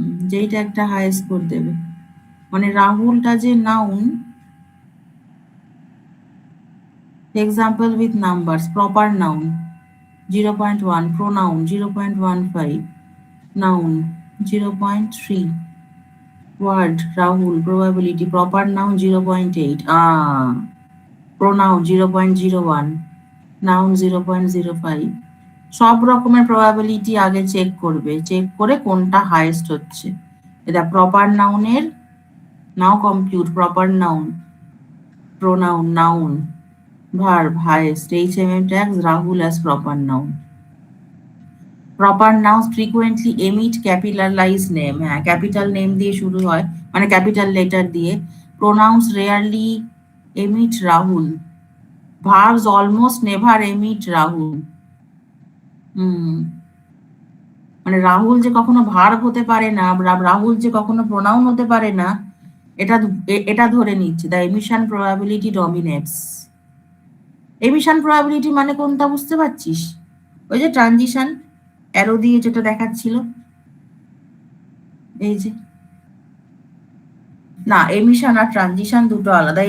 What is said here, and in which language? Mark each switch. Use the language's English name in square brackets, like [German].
[Bangla] যেই ট্যাগটা high score দেবে, মানে রাহুলটা যে [English] Noun, example with numbers, proper noun 0.1, pronoun 0.15, noun 0.3, word Rahul, probability, proper noun 0.8, pronoun 0.01, noun 0.05. [Bangla] সব রকমের প্রবাবিলিটি আগে চেক করবে, চেক করে কোনটা হাইয়েস্ট হচ্ছে। এটা প্রপার নাউনের, [English] Now compute proper noun, pronoun, noun, verb, highest, HMM tags Rahul as proper noun. Proper nouns frequently emit capitalized name, [Bangla] হ্যাঁ ক্যাপিটাল নেম দিয়ে শুরু হয়, মানে ক্যাপিটাল লেটার দিয়ে। [English] Pronouns rarely emit Rahul. Verbs almost never emit Rahul. [Bangla] মানে রাহুল যে কখনো verb হতে পারে না, রাহুল যে কখনো প্রোনাউন হতে পারে না, এটা ধরে নিচ্ছে। [English] The emission probability dominates. [Bangla] Emission probability মানে কোনটা বুঝতে পারছিস? ওই যে ট্রানজিশন অ্যারো দিয়ে যেটা দেখাচ্ছিল, এই যে, না এমিশন আর ট্রানজিশন দুটো আলাদা।